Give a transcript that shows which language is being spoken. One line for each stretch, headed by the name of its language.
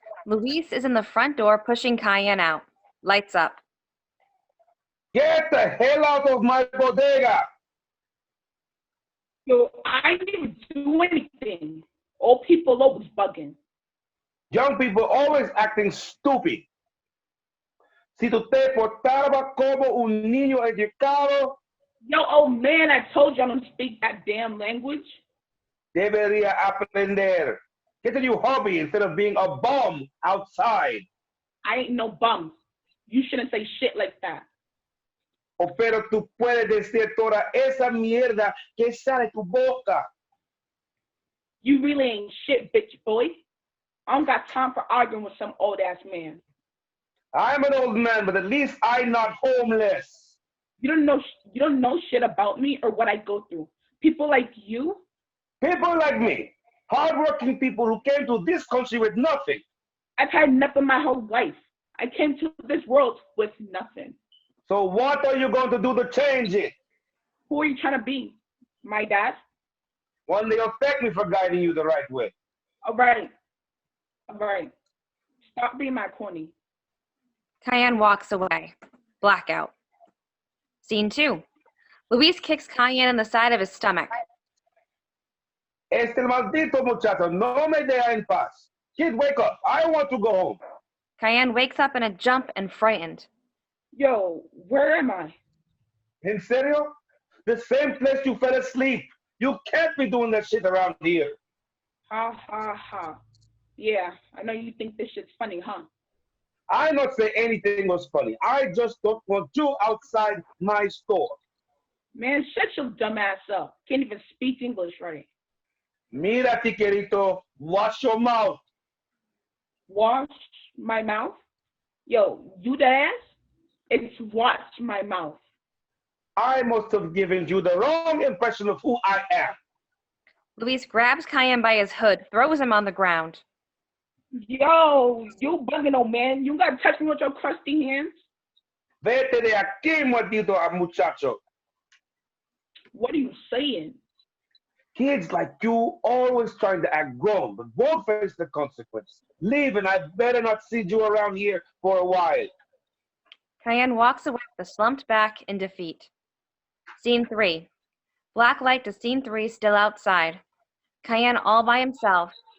English: Luis is in the front door pushing Quien out. Lights up. Get the hell out of my bodega! Yo, I didn't do anything. Old people always bugging. Young people always acting stupid.
Spanish: Si tú te portaba como un niño educado,
English: Yo, old man, I told you I don't speak that damn language.
Spanish: debería aprender.
English: Get a new hobby instead of being a bum outside. I ain't no bum. You shouldn't say shit like that.
Spanish: O pero tú puedes decir toda esa mierda que sale tu boca.
English: You really ain't shit, bitch boy. I don't got time for arguing with some old ass man. I'm an old man, but at least I'm not homeless. You don't know shit about me or what I go through. People like you. People like me, hardworking people who came to this country with nothing. I've had nothing my whole life. I came to this world with nothing. So what are you going to do to change it? Who are you trying to be? My dad? One day you'll thank me for guiding you the right way. All right. Stop being my pony. Quien walks away. Blackout. Scene 2. Luis kicks Quien in the side of his stomach.
Spanish: Este maldito muchacho no me deja en paz.
English: Kid, wake up. I want to go home. Quien wakes up in a jump and frightened. Yo, where am I?
Spanish: En serio?
English: The same place you fell asleep. You can't be doing that shit around here. Ha ha ha. Yeah, I know you think this shit's funny, huh? I not say anything was funny. I just don't want you outside my store. Man, shut your dumb ass up. Can't even speak English right.
Spanish: Mira,
English: tiquerito, wash your mouth. Wash my mouth? Yo, you the ass? It's wash my mouth. I must have given you the wrong impression of who I am. Luis grabs Quien by his hood, throws him on the ground. Yo, you bugging, old man. You gotta touch me with your crusty hands.
Spanish: Vete de aquí, maldito muchacho.
English: What are you saying? Kids like you always trying to act grown, but won't face the consequence. Leave and I better not see you around here for a while. Quien walks away with a slumped back in defeat. Scene 3. Black light to scene 3 still outside. Quien all by himself.